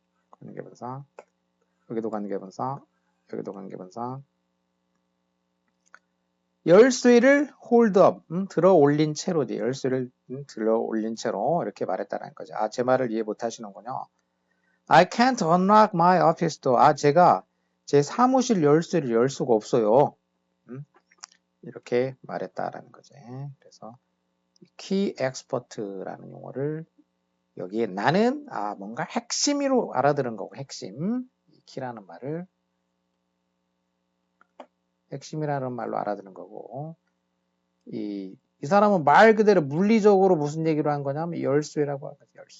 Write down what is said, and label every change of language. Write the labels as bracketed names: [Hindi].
[Korean] 관계분사. 여기도 관계분사. 여기도 관계분사. 열쇠를 hold up, 들어 올린 채로지. 열쇠를 들어 올린 채로 이렇게 말했다는 거죠. 제 말을 이해 못 하시는군요. [English] I can't unlock my office door. [Korean] 제가 제 사무실 열쇠를 열 수가 없어요. 이렇게 말했다라는 거지. 그래서 key expert라는 용어를 여기에 나는 뭔가 핵심으로 알아들은 거고, 핵심. key라는 말을 핵심이라는 말로 알아듣는 거고, 이 사람은 말 그대로 물리적으로 무슨 얘기로 한 거냐면 열쇠라고 하거든요.